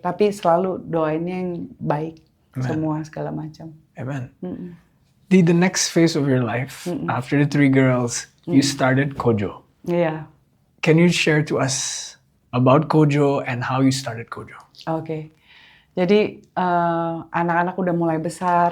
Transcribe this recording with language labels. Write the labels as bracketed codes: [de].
[id] Tapi selalu doainnya yang baik. Amen. Semua segala macam. Amen. [en] The next phase of your life, after the 3 girls, you started Kojo. [id] Iya. [en] Can you share to us about Kojo and how you started Kojo? [id] Oke. Jadi anak-anak udah mulai besar.